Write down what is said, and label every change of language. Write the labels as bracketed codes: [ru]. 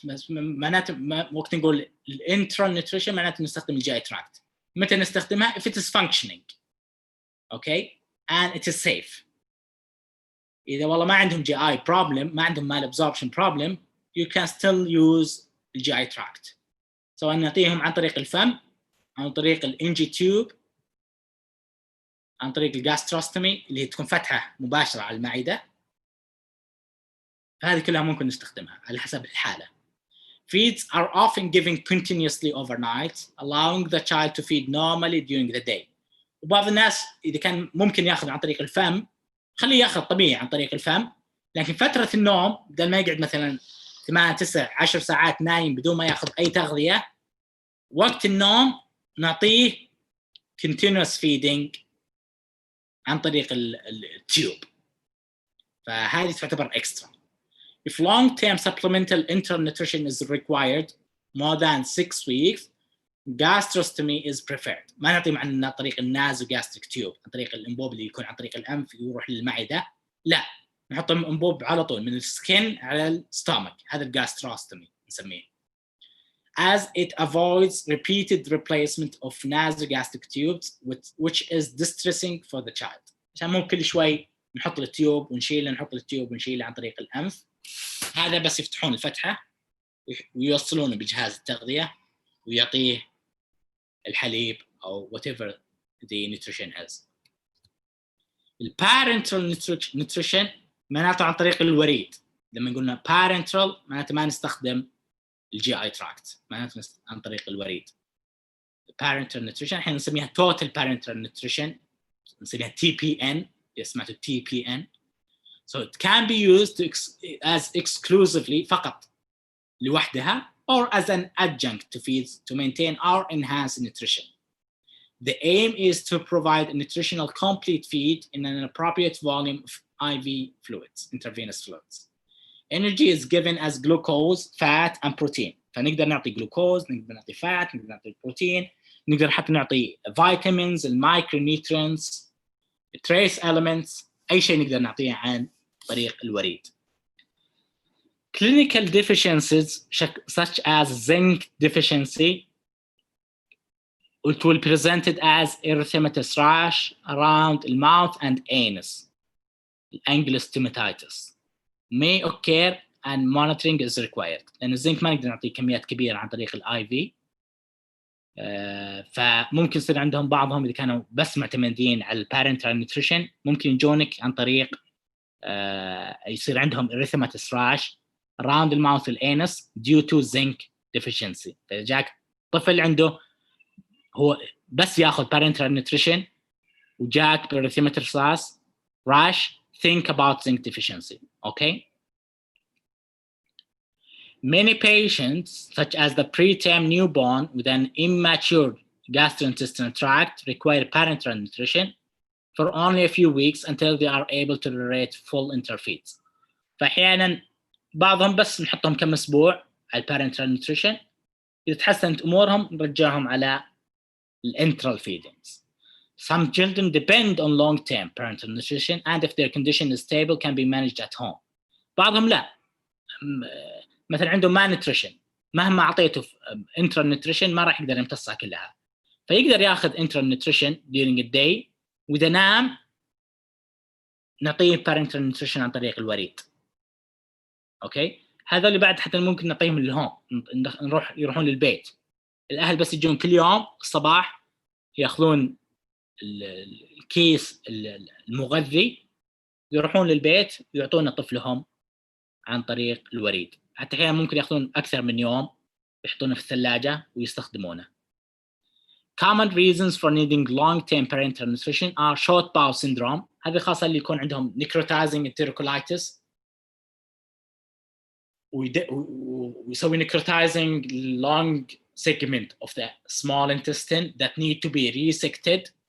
[ar] معناته وقت نقول الانترال نيوتريشن معناته نستخدم الجي تراكت. متى نستخدمها؟ [en] if it is functioning, okay, and it is safe. [ar] إذا والله ما عندهم [en] GI problem، ما عندهم malabsorption problem, you can still use the GI tract. [ar] سواء نعطيهم عن طريق الفم، عن طريق الانجي تيوب، عن طريق الجاستروستومي اللي تكون فتحة مباشرة على المعدة. هذه كلها ممكن نستخدمها على حسب الحالة. [en] Feeds are often given continuously overnight, allowing the child to feed normally during the day. [ar] وبعض الناس إذا كان ممكن يأخذ عن طريق الفم، خليه يأخذ طبيعي عن طريق الفم، لكن فترة النوم بدل ما يقعد مثلاً 8 9 10 ساعات نايم بدون ما يأخذ أي تغذية، وقت النوم نعطيه continuous feeding عن طريق التيوب. فهذه تعتبر extra. [en] If long-term supplemental enteral nutrition is required more than 6 weeks, gastrostomy is preferred. [ar] ما نعطي عن طريق النازوغاستريك تيوب، عن طريق الانبوب اللي يكون عن طريق الانف يروح للمعده، لا، نحط انبوب على طول من السكين على الستومك. هذا الجاستروستومي نسميه. [en] As it avoids repeated replacement of nasogastric tubes, which is distressing for the child. [ar] عشان مو كل شوي نحط التيوب ونشيله، نحط التيوب ونشيله عن طريق الانف. هذا بس يفتحون الفتحه ويوصلونه بجهاز التغذيه ويعطيه الحليب او [en] whatever the nutrition is. [ar] البارنترال nutrition معناته عن طريق الوريد. لما قلنا parenteral معناته ما نستخدم الجي اي تراكت، معناته عن طريق الوريد. parenteral nutrition احنا نسميها total parenteral nutrition، نسميها TPN، سمعتوا TPN. [en] So it can be used as exclusively [ar] فقط لوحدها [en] or as an adjunct to feeds to maintain or enhance nutrition. The aim is to provide a nutritional complete feed in an appropriate volume of IV fluids, intravenous fluids. Energy is given as glucose, fat, and protein. [ar] فنقدر نعطي glucose, نقدر نعطي fat, نقدر نعطي protein, نقدر حتى نعطي vitamins, المايكرونيوترينز, trace elements, أي شيء نقدر نعطيه عن طريق الوريد. [en] Clinical deficiencies such as zinc deficiency, it will be presented as erythematous rash around the mouth and anus, angulus stomatitis, may occur and monitoring is required. [ar] لأن الزنك ما نقدر نعطيه كميات كبيرة عن طريق الاي في، فممكن يصير عندهم بعضهم إذا كانوا بس معتمدين على البارنترال نيوتريشن ممكن يجونك عن طريق يصير عندهم [en] erythematous rash around the mouth and anus due to zinc deficiency. [ar] فإذا جاك طفل عنده هو بس ياخذ [en] parenteral nutrition وجاك erythematous rash, think about zinc deficiency. Okay. Many patients, such as the preterm newborn with an immature gastrointestinal tract, require parenteral nutrition for only a few weeks until they are able to tolerate full interfeeds. [ar] فأحيانا بعضهم بس نحطهم كم أسبوع على parenteral nutrition، إذا تحسنت أمورهم نرجعهم على enteral feedings. [en] Some children depend on long-term parenteral nutrition, and if their condition is stable, can be managed at home. [ar] بعضهم لا، مثلا عنده malnutrition، مهما أعطيته enteral nutrition ما راح يقدر يمتصها كلها، فيقدر ياخذ enteral nutrition [en] during the day، [ar] وإذا نام نعطيه parenteral nutrition عن طريق الوريد. أوكي، هذا اللي بعد حتى ممكن نعطيهم للهوم، يروحون للبيت. الأهل بس يجون كل يوم الصباح يأخذون الكيس المغذي، يروحون للبيت ويعطون طفلهم عن طريق الوريد. حتى أحيانا ممكن يأخذون أكثر من يوم، يحطونه في الثلاجة ويستخدمونه. [en] Common reasons for needing long-term parenteral nutrition are short bowel syndrome. [ar] هذه خاصة اللي يكون عندهم [en] necrotizing enterocolitis ويسوي necrotizing long segment of the small intestine that need to be resected.